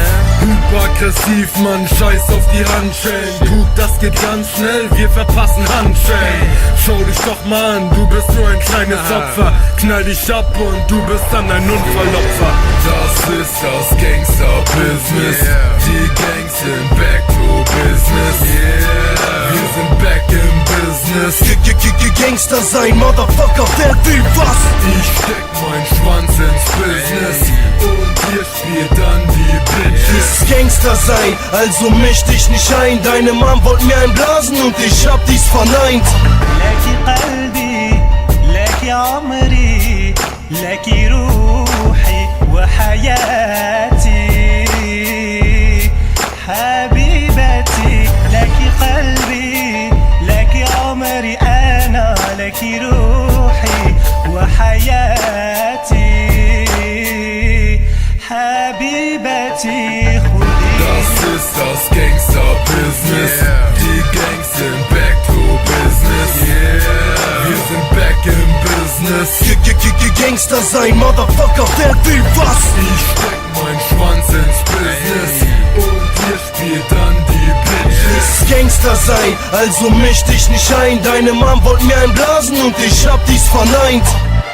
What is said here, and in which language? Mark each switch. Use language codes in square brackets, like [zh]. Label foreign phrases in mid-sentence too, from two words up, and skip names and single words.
[de] Hyperaggressiv, Mann, scheiß auf die Handschellen. Guck, das geht ganz schnell, wir verpassen Handschellen. Schau dich doch mal an, du bist nur ein kleines Opfer. Knall dich ab und du bist dann ein Unfallopfer. Das ist das Gangster-Business. Die Gangs sind [en] back to business. [de] Wir sind back im Business. Gangster sein, Motherfucker, wer will was? Ich steck meinen Schwanz ins Business und ihr spielt dann die Bitches. Dies Gangster sein, also misch dich nicht ein. Deine Mom wollt mir einblasen und ich hab dies verneint. [ar] لكي قلبي لكي عمري لكي روحي وحياتي حبيبتي لكي قلبي لكي عمري أنا لكي روحي وحياتي حبيبتي خذي. [de] Das ist das Gangster-Business. Die Gangs sind [en] back to business. [de] Wir sind back im Business. Gangster sein, Motherfucker, wer will was? Ich steck meinen Schwanz ins Business und ihr spielt dann die Bitches. Dies Gangster sein, also misch dich nicht ein. Deine Mom wollt mir einblasen und ich hab dies verneint.